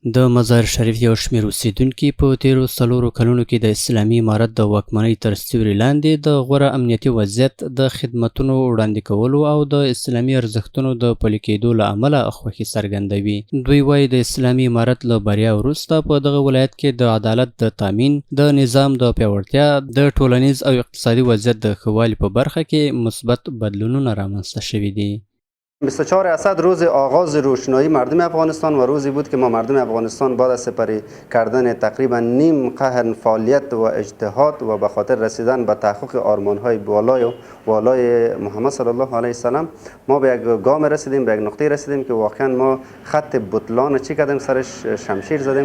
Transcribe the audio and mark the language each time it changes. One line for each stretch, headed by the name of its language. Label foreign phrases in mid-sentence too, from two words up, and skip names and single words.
Pashto: د مزار شریف یو شمېر اوسیدونکي په تیرو 4 کلونو کې د اسلامي امارت د واکمنۍ تر سیوري لاندې د غوره امنیتي وضعیت د خدمتونو وړاندې کولو او د اسلامي ارزښتونو د پلي کېدو له امله خوښي څرګندوي. دوی وایي د اسلامي امارت له بریا وروسته په دغه ولایت کې د عدالت د تامین، د نظام د پیاوړتیا، د ټولنیز او اقتصادي وضعیت د ښه والي په برخه کې مثبت بدلونونه رامنځته شوي دي.
Persian: 24 اسد روز آغاز روشنایی مردم افغانستان و روزی بود که ما مردم افغانستان بعد از سپری کردن تقریبا نیم قرن فعالیت و اجتهاد و به خاطر رسیدن به تحقق آرمان‌های والای محمد
Arabic: صلی الله علیه وسلم
Persian: ما به یک گام رسیدیم، به یک نقطه رسیدیم که واقعا ما خط بطلان چی کردیم، سرش شمشیر زدیم.